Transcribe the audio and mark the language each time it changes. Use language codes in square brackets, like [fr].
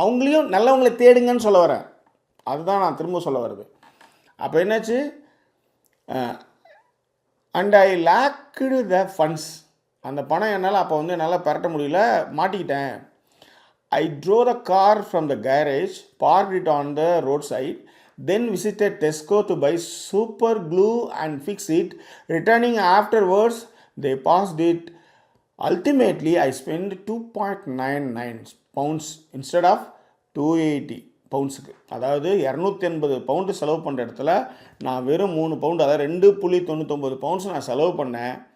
[ta] அவங்களையும் நல்லவங்களை தேடுங்கன்னு சொல்ல வரேன். அதுதான் நான் திரும்ப சொல்ல வருது. அப்போ என்னாச்சு, [en] And I lacked the funds. [ta] அந்த பணம் என்னால் அப்போ வந்து என்னால் பரட்ட முடியல, மாட்டிக்கிட்டேன். [en] I drove the car from the garage, parked it on the roadside, then visited Tesco to buy super glue and fix it. Returning afterwards, they passed it. Ultimately, I spent 2.99 pounds instead of 280 பவுண்ட்ஸுக்கு. [ta] அதாவது 280 pound செலவு பண்ணுற இடத்துல நான் வெறும் 3 pound, அதாவது 2.99 pounds நான் செலவு பண்ணேன்.